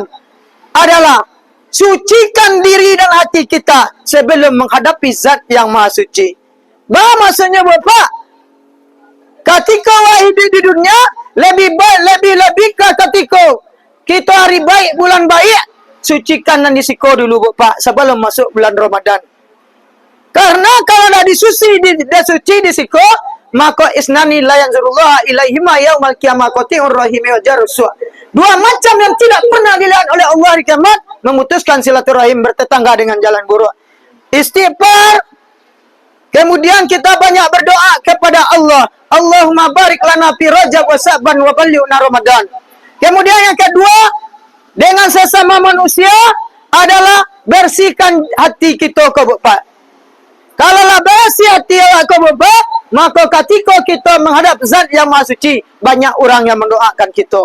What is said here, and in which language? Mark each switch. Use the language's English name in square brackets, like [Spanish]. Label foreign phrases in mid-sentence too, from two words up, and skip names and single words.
[Indonesian] Adalah sucikan diri dan hati kita sebelum menghadapi zat yang maha suci. Bah maksudnya Bapak, ketika hidup di dunia, lebih baik, lebih ketika kita hari baik, bulan baik, sucikan dan disiko dulu Bapak sebelum masuk bulan Ramadan. Karena kalau dah disuci, dah suci disiko, [Arabic] maka اثنان لا ينظر الله إليهما يوم القيامة قاطع الرحم وجار السوء. [Indonesian] Dua macam yang tidak pernah dilihat oleh Allah di kiamat, memutuskan silaturahim, bertetangga dengan jalan buruk. Istighfar. Kemudian kita banyak berdoa kepada Allah. [Arabic] اللهم بارك لنا في رجب وشعبان وبلغنا رمضان. [Indonesian] Kemudian yang kedua, dengan sesama manusia adalah bersihkan hati kita ke Bapak. Kalaulah bersih hati ke Bapak, maka ketika kita menghadap zat yang maha suci, banyak orang yang mendoakan kita.